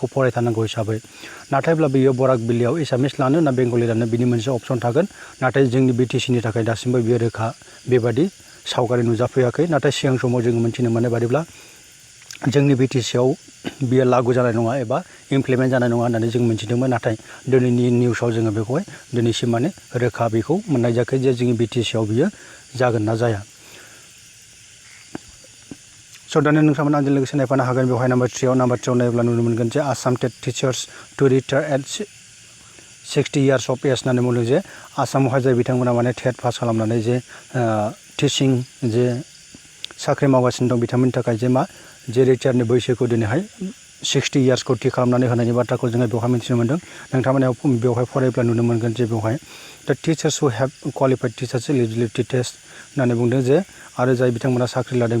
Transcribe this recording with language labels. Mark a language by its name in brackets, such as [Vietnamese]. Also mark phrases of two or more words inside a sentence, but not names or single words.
[Bodo] फरायथारनांगौ हिसाबै नाथायब्ला बेयो बराक बिलियाव एसामिस लानो ना बेंगलि लानो बिनि मोनसे अपसन थागोन नाथाय जोंनि बिटिसिनि थाखाय दासिमबो बियो रोखा बेबादि सावगारि नुजाफैयाखै नाथाय सिगां समाव जोङो मोनथिनो मोननाय बादिब्ला जोंनि बिटिसिआव बियो लागु जानाय नङा एबा इमप्लिमेन्ट जानाय नङा होननानै जों मिथिदोंमोन नाथाय दिनैनि निउसाव जोङो बेखौहाय दिनैसिम माने रोखा बेखौ मोननाय जायाखै जे जोंनि बिटिसिआव बियो जागोन ना जाया स' दानिया नोंथांमोना आंजों लोगोसे नायफानो हागोन बेवहाय नम्बर 3 आव नायोब्ला नुनो मोनगोन जे [English] Assam TET teachers to retire at 60 years of age [Bodo] होननानै बुंदों जे आसामावहाय जाय बिथांमोना माने [English] TET pass [Bodo] खालामनानै जे टिचिं जे साख्रि मावगासिनो दं बिथांमोननि थाखाय जे मा जे रिटायारनि बैसोखौ दिनैहाय 60 years खौ थि खालामनानै होनायनि बाथ्राखौ जोङो बेवहाय मिथिनो मोनदों नोंथांमोना बेवहाय फरायब्ला नुनो मोनगोन जे बेवहाय दा [English] teachers who have qualified teachers eligibility test [Bodo] होननानै बुंदों जे आरो जाय बिथांमोना साख्रि लादों